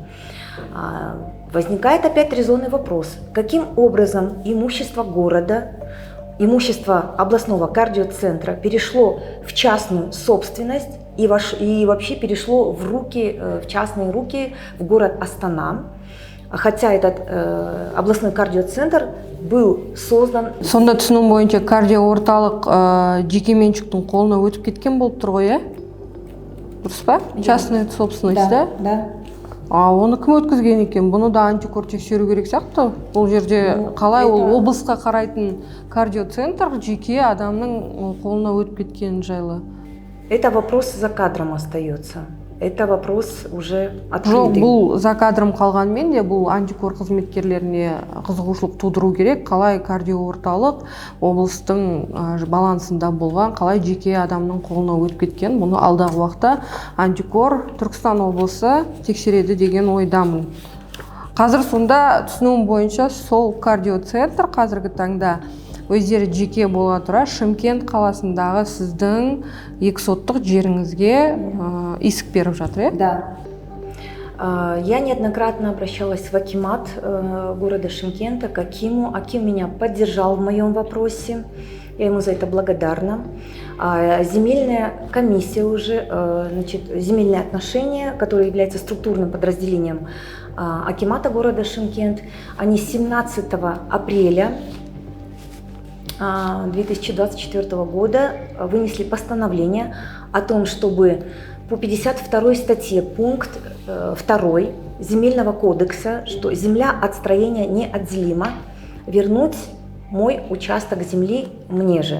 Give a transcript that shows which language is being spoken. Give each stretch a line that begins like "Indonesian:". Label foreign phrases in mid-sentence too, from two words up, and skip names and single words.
Russian: Возникает опять резонный вопрос: каким образом имущество города, имущество областного кардиоцентра перешло в частную собственность и вообще перешло в частные руки в город Астана, хотя этот областной кардиоцентр был создан.
Kazakh: Сонда түсінуім бойынша кардиоорталық жеке меншіктің қолына өтіп кеткен болып тұр ғой, дұрыс па?
Russian: Частная собственность, да? Да.
Kazakh: Оны кім өткізген екен? Бұны да антикор тексеру керек сияқты. Бұл жерде қалай ол облысқа қарайтын кардиоцентр жеке адамның қолына өтіп кеткені жайлы?
Russian: Это вопрос за кадром остается. Это вопрос уже
Kazakh: Жоқ,
Russian: открытый.
Kazakh: бұл
Russian: за кадром
Kazakh: қалғанмен де бұл антикор қызметкерлеріне қызығушылық тудыру керек. Қалай кардиоорталық облыстың балансында болған, қалай жеке адамның қолына өтіп кеткен, бұны алдағы уақытта антикор Түркістан облысы тексереді деген ойдамын. Қазір сонда түсінуім бойынша сол кардиоцентр қазіргі таңда өздері жеке бола тұра Шымкент қаласындағы сіздің 2 соттық жеріңізге иск беріп жатыр,
Russian: Да. Я неоднократно обращалась в акимат города Шымкента, к Акиму. Аким меня поддержал в моем вопросе. Я ему за это благодарна. Земельная комиссия уже, земельные отношения, которые являются структурным подразделением акимата города Шымкент, они 17 апреля 2024 года вынесли постановление о том, чтобы по 52 статье пункт 2 Земельного кодекса, что земля от строения неотделима, вернуть мой участок земли мне же.